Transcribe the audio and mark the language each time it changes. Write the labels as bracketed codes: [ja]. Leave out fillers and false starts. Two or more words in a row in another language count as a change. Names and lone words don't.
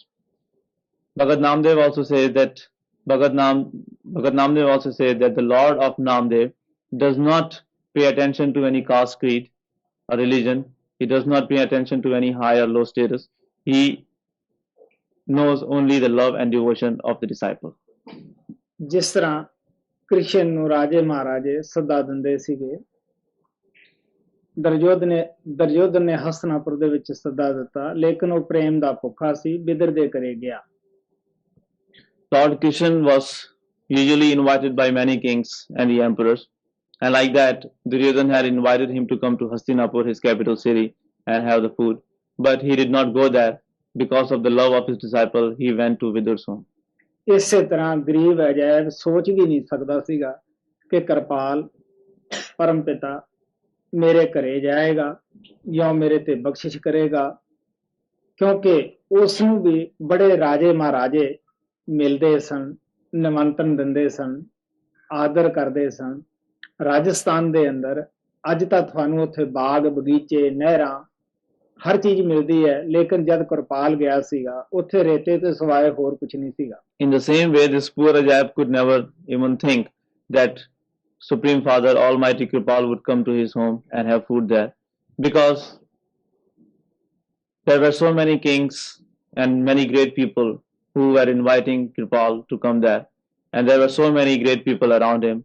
[en] Bhagat Namdev also says that Bhagat Namdev also says that the Lord of Namdev does not pay attention to any caste, creed, or religion. He does not pay attention to any high or low status. He knows only the love and devotion of the disciple. [pa] ਜਿਸ ਤਰ੍ਹਾਂ ਕ੍ਰਿਸ਼ਨ ਨੂੰ ਰਾਜੇ ਮਹਾਰਾਜੇ ਸੱਦਾ ਦਿੰਦੇ ਸੀਗੇ, ਦਰਯੋਧਨ ਨੇ ਹਸਤਨਾਪੁਰ ਦੇ ਵਿੱਚ ਸੱਦਾ ਦਿੱਤਾ, ਲੇਕਿਨ ਉਹ ਪ੍ਰੇਮ ਦਾ ਭੁੱਖਾ ਸੀ, ਬਿਦਰ ਦੇ ਘਰੇ ਗਿਆ। [en] Lord Krishna was usually invited by many kings and the emperors, and like that, Duryodhan had invited him to come to Hastinapur, his capital city, and have the food. But he did not go there because of the love of his disciple. He went to Vidur's home. [pa] ਇਸੇ ਤਰ੍ਹਾਂ ਗਰੀਬ ਅਜੈਬ ਸੋਚ ਵੀ ਨਹੀਂ ਸਕਦਾ ਸੀਗਾ ਕਿ ਕਿਰਪਾਲ ਪਰਮ ਪਿਤਾ ਮੇਰੇ ਘਰੇ ਜਾਏਗਾ ਜਾਂ ਮੇਰੇ ਤੇ ਬਖਸ਼ਿਸ਼ ਕਰੇਗਾ, ਕਿਉਂਕਿ ਉਸ ਨੂੰ ਵੀ ਬੜੇ ਰਾਜੇ ਮਹਾਰਾਜੇ ਮਿਲਦੇ ਸਨ, ਨਿਮੰਤਰਣ ਦਿੰਦੇ ਸਨ, ਆਦਰ ਕਰਦੇ ਸਨ। ਰਾਜਸਥਾਨ ਦੇ ਅੰਦਰ ਅੱਜ ਤਾਂ ਤੁਹਾਨੂੰ ਉੱਥੇ ਬਾਗ ਬਗੀਚੇ ਨਹਿਰਾਂ ਹਰ ਚੀਜ਼ ਮਿਲਦੀ ਹੈ, ਲੇਕਿਨ ਜਦ ਕਿਰਪਾਲ ਗਿਆ ਸੀਗਾ ਉੱਥੇ ਰੇਤੇ ਤੋਂ ਸਿਵਾਏ ਹੋਰ ਕੁਝ ਨਹੀਂ ਸੀਗਾ। [en] In the same way, this poor Ajab could never even think that Supreme Father Almighty Kripal would come to his home and have food there, because there were so many kings and many great people who were inviting Kripal to come there, and there were so many great people around him.